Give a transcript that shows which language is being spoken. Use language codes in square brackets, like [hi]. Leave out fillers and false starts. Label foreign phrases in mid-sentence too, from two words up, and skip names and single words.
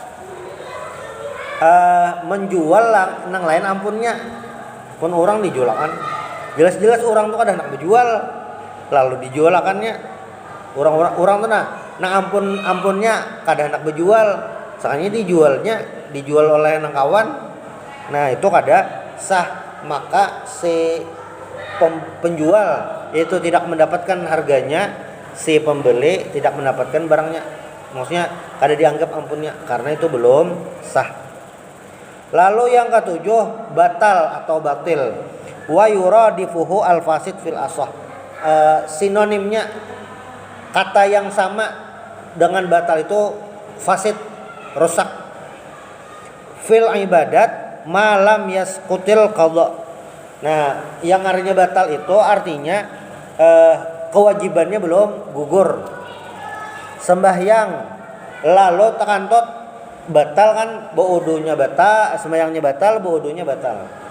[bjn] Menjual nang lain ampunnya, pun orang dijualakan. Jelas-jelas orang tuh kada nak berjual, lalu dijualakannya. Orang tuh nah ampunnya kada nak berjual, soalnya dijual oleh nang kawan. [id] Nah, itu kada sah, maka si penjual itu tidak mendapatkan harganya, si pembeli tidak mendapatkan barangnya. [bjn] Maksudnya kada dianggap ampunnya karena itu belum sah. [id] Lalu yang ketujuh, batal atau batil. [ar] Wa yuradifuhu al-fasid fil asah. [id] Sinonimnya kata yang sama dengan batal itu fasid, rusak. [ar] Fil ibadat malam yasqutil qada. [id] Nah, yang artinya batal itu artinya kewajibannya belum gugur. Sembahyang lalu tekantot batal kan, wudunya batal, sembahyangnya batal, wudunya batal.